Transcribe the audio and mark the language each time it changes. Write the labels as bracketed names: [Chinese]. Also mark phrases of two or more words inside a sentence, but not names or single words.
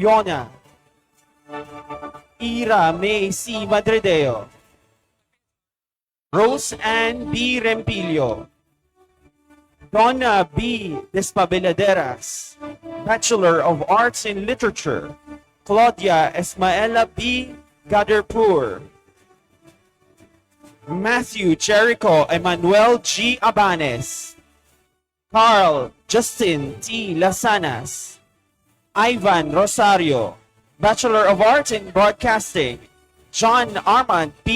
[English] Leona, Ira May C. Madrideo, Rose Ann B. Rempilio, Donna B. Despabiladeras, Bachelor of Arts in Literature, Claudia Esmaela B. Gaderpur, Matthew Jericho Emmanuel G. Abanes, Carl Justin T. Lasanas, Ivan Rosario, Bachelor of Arts in Broadcasting, John Armand P.